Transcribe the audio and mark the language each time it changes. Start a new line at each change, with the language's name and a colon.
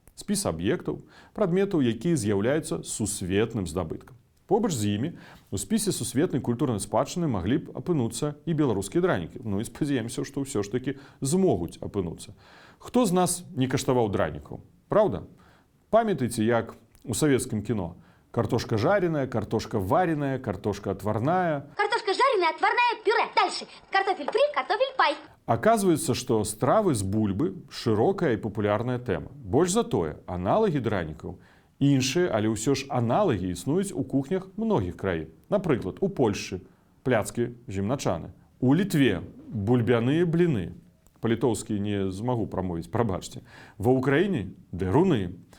Belarusian: Спіс аб'ектаў, прадметаў, якія з'яўляюцца сусветным здабыткам. Побач з імі у спісе сусветнай культурнай спадчыны маглі б апынуцца і беларускія дранікі. І спадзяемся, што ўсё ж такі змогуць апынуцца. Хто з нас не каштаваў дранікаў? Праўда? Памятаеце, як у савецкім кіно?
Russian: Картошка жареная, картошка вареная, картошка отварная. Картошка жареная, отварная, пюре. Дальше. Картофель фри, картофель пай. Оказывается,
Belarusian: што стравы з бульбы шырокая і папулярная тэма. Больш за тое, аналагі дранікаў іншыя, але ўсё ж аналагі існуюць у кухнях многіх краін. Напрыклад, у Польшчы пляцкі земначаны. У Літве бульбяныя бліны. Па-літоўскі не змагу прамовіць, прабачце. Ва ўкраіне дэруны.